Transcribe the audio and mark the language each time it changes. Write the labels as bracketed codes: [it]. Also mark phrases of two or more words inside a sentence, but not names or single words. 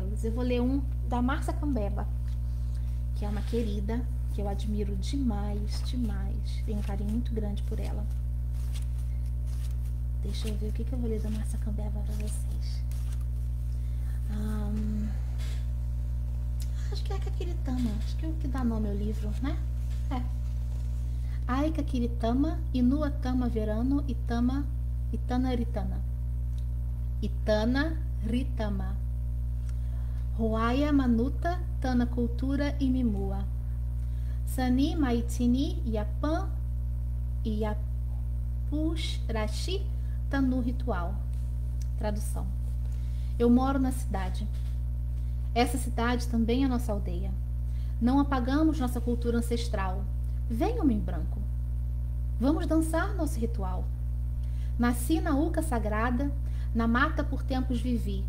[pt] Eu vou ler um da Márcia Cambeba, que é uma querida, que eu admiro demais, demais. Tenho um carinho muito grande por ela. Deixa eu ver o que eu vou ler da Márcia Cambeba para vocês. Acho que é a Caquiritama, acho que é o que dá nome ao livro, né? [omg] Ai Caquiritama, Inua Tama Verano, Itana Ritana. Itana Ritama. Ruaya Manuta, Tana Cultura e Mimua. Sani Maitini Yapan Iapush Rashi Tanu Ritual. [pt] Tradução. Eu moro na cidade. Essa cidade também é nossa aldeia. Não apagamos nossa cultura ancestral. Vem, homem branco. Vamos dançar nosso ritual. Nasci na uca sagrada, na mata por tempos vivi.